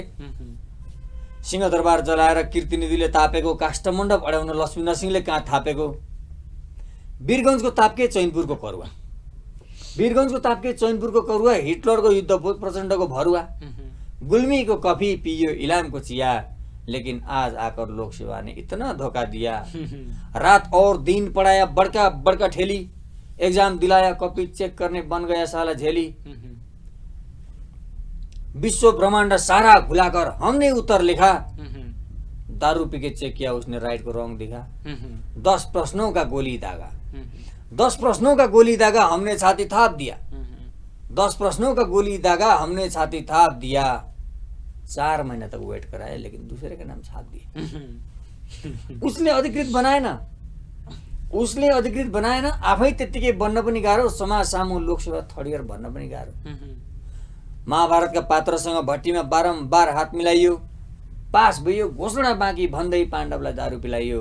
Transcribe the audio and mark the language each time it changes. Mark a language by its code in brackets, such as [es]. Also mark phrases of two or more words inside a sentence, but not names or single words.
[ne] सिंहदरबार जलाएर कीर्तिनिधिले तापेको, काष्ठमण्डप अड्याउन लक्ष्मी नरसिंहले काँध थापेको। वीरगञ्जको ताप्के चैनपुरको करुवा, वीरगञ्जको ताप्के चैनपुरको करुवा, हिटलरको युद्ध प्रचण्डको भरुवा। गुल्मीको कफी पियो इलामको चिया, [hi] लेकिन आज आकर लोक सेवा ने इतना धोखा दिया। रात और दिन पढ़ाया बड़का बड़का ठेली, एग्जाम दिलाया कॉपी चेक करने बन गया साला झेली। विश्व ब्रह्मांड सारा भुलाकर हमने उत्तर लिखा, दारू पी के चेक किया उसने राइट को रॉन्ग दिखा। 10 प्रश्नों का गोली दागा, 10 प्रश्नों का गोली दागा हमने छाती थाप दिया, 10 प्रश्नों का गोली दागा हमने छाती थाप दिया। 4 महीना तक वेट कराया लेकिन दूसरे का नाम छाप दिया। [ne] उसले अधिकृत बनाएन, उसले अधिकृत बनाएन, आफै त्यतिकै बन्न पनि गाह्रो, समाज सामु लोकसेवा [en] third year [ne] भन्न पनि गाह्रो। महाभारतका पात्रसँग भट्टीमा बारम्बार हात मिलाइयो, पास भयो घोषणा बाँकी भन्दै पाण्डवलाई दारू पिलाइयो।